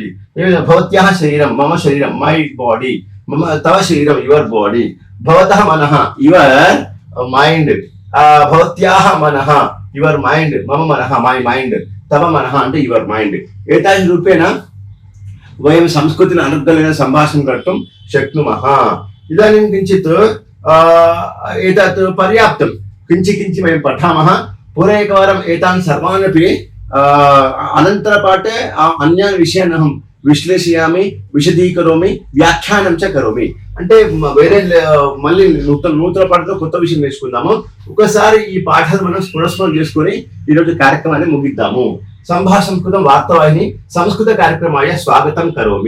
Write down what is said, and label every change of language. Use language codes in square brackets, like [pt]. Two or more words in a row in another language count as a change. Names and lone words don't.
[sa] భవత్యాహ శరీరం మమ శరీరం, [en] my body, [sa] మమ తవ శరీరం [en] your body, [sa] భవతః మనః [en] your mind, [sa] భవత్యాహ మనః [en] your mind, [sa] మమ మనః [en] my mind, [sa] తవ మనః అంటే [en] your mind. [sa] ఏతాదృశ రూపేణ వయం సంస్కృతిని అనుగ్రహేణ సంభాషణ कर्तुं शक्नुमः. इदानीं किञ्चित् एतत् पर्याप्तं, किञ्चित् वयं पठामः. पूर्व एकवारम् एतान् सर्वान् अपि अनन्तरपाठे अन्यान् विषयान् अहं విశ్లేషయామి, విశదీకరోమి, [te] వ్యాఖ్యానం చ కరోమి. అంటే వేరే మళ్ళీ నూతన పాఠంలో కొత్త విషయం నేర్చుకుందాము. ఒకసారి ఈ పాఠాలు మనం పునఃస్మరణ చేసుకొని ఈరోజు కార్యక్రమాన్ని ముగిద్దాము. [sa] సంభాషణ వార్తావాహిని సంస్కృత కార్యక్రమాయ స్వాగతం కరోమి.